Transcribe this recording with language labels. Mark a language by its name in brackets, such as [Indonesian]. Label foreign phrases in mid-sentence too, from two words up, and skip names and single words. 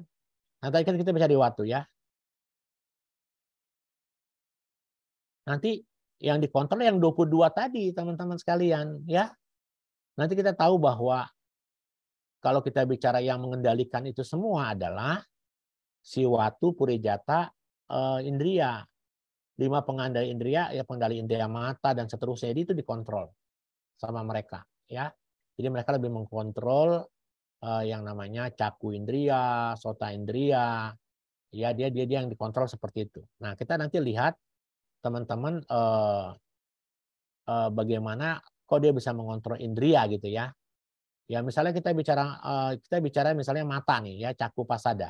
[Indonesian] Nah, tadi kan kita bicara di Watu ya. Nanti yang dikontrol yang 22 tadi teman-teman sekalian ya. Nanti kita tahu bahwa kalau kita bicara yang mengendalikan itu semua adalah si [Punjabi] Watu Purejata indriya. [Indonesian] 5 pengendali indriya, ya pengendali indriya mata dan seterusnya, itu dikontrol sama mereka ya. Jadi mereka lebih mengkontrol yang namanya [Punjabi] caku indriya, sota indriya, [Indonesian] ya dia yang dikontrol seperti itu. Nah kita nanti lihat teman-teman bagaimana kok dia bisa mengontrol indriya gitu ya. Ya misalnya kita bicara misalnya mata nih ya, [Punjabi] caku pasada.